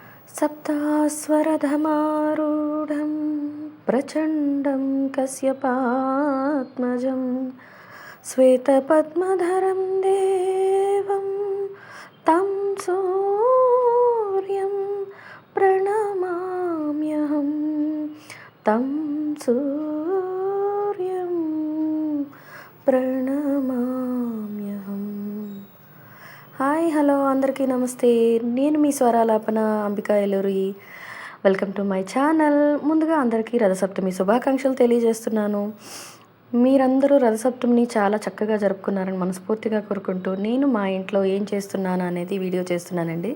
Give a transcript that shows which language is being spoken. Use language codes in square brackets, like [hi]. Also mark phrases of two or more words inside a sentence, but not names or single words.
[sa] सप्तास्वरधमारूढं प्रचण्डं कश्यपात्मजं श्वेतपद्मधरं देवं तं सूर्यं प्रणमाम्यहं तं सूर्यं ప్రణమామ్యహం. [en] hi hello [te] అందరికీ నమస్తే. నేను మీ స్వరాలాపన అంబికా ఎలూరి. [en] welcome to my channel. [te] ముందుగా అందరికీ రథసప్తమి శుభాకాంక్షలు తెలియజేస్తున్నాను. మీరందరూ రథసప్తమిని చాలా చక్కగా జరుపుకున్నారని మనస్ఫూర్తిగా కోరుకుంటూ నేను మా ఇంట్లో ఏం చేస్తున్నాను అనేది వీడియో చేస్తున్నానండి.